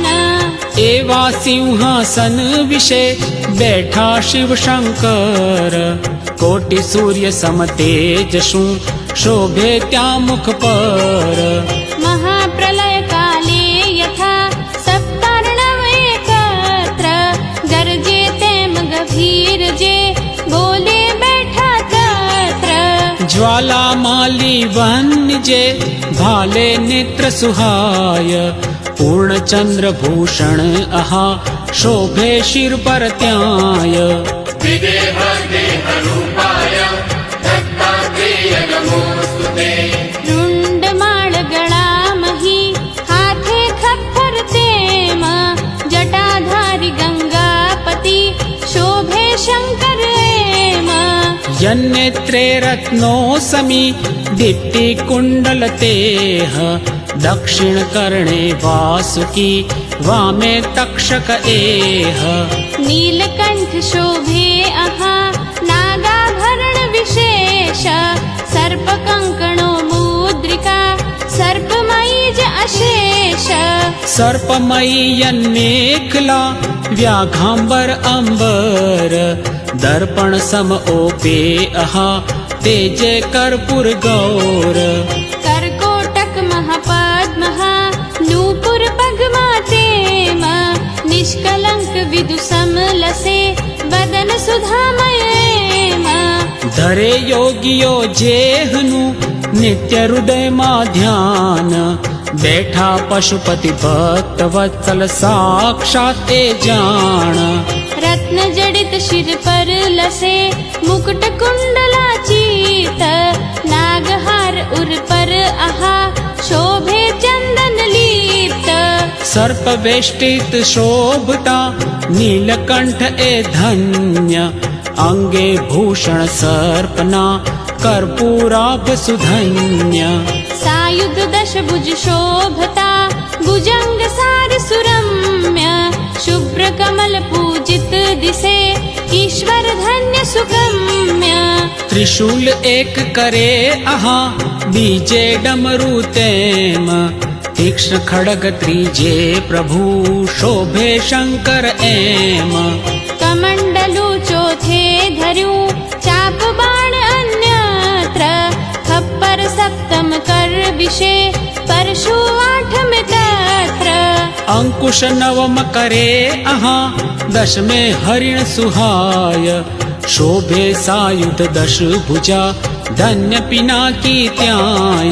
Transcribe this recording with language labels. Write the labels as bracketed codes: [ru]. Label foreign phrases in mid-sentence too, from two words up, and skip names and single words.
[gu] એવા સિંહાસન વિશે બેઠા શિવ શંકર કોટિ સૂર્ય સમતેજ શું શોભે ત્યાં મુખ પર મહાપ્રલય કાલે યથા સપ્તાર્ણવ એકત્ર ગરજે તેમ જ્વાલામાળી વન્નિજે ભાલે નેત્ર સુહાય પૂર્ણચંદ્ર ભૂષણ અહા શોભે શિર પર ત્યાય [sa] विदेह देह रूपाय दत्तात्रेय नमोस्तुते [gu] રુંડમાળ ગળામહીં હાથે ખપ્પર તેમ જટાધારી ગંગાપતિ શોભે શંકર એમ યન્નેત્રે રત્નો સમી દીપ્તિ કુંડળ તેહ દક્ષિણ કર્ણે વાસુકી વામે તક્ષક એહ નીલકંઠ શોભે અહા નાગાભરણ વિશેષ સર્પ કંકણો મુદ્રિકા સર્પમયી જ અશેષ સર્પમયી યન્નેખલા વ્યાઘાંબર અંબર દર્પણ સમ ઓપે અહા તેજે કર્પૂર ગૌર કર્કોટક મહાપદ્મહા નૂપુર પદ્મા તેમ નિષ્કલંક વિદુ સમલસે વદન સુધામય એમ ધરે યોગીઓ જેહનું નિત્ય હૃદય મા ધ્યાન બેઠા પશુપતિ ભક્ત વત્સલ સાક્ષાત એ જાણ રત્ન જડિત શિર પર લસે મુકુટ કુંડળા ચીત નાગહાર ઉર પર અહા શોભે ચંદન લીપ્ત સર્પ વેષ્ટિત શોભતા નીલકંઠ એ ધન્ય અંગે ભૂષણ સર્પના કર્પૂરાભ સુધન્ય સાયુધ દશ ભુજ શોભતા ભુજંગ સાર સુરમ્ય શુભ્ર કમલ પૂજિત દિસે ઈશ્વર ધન્ય સુગમ્ય ત્રિશૂલ એક કરે અહા બીજે ડમરુ તેમ તીક્ષ્ણ ખડગ ત્રીજે પ્રભુ શોભે શંકર એમ કમંડલુ ચોથે ધર્યું ચાપ બાણ અન્યત્ર ખપ્પર સપ્તમ કર વિષે પરશુ આઠમ તત્ર અંકુશ નવમ કરે અહા દશમે હરિણ સુહાય શોભે સાયુધ દશ ભુજા ધન્ય પિનાકી ત્યાય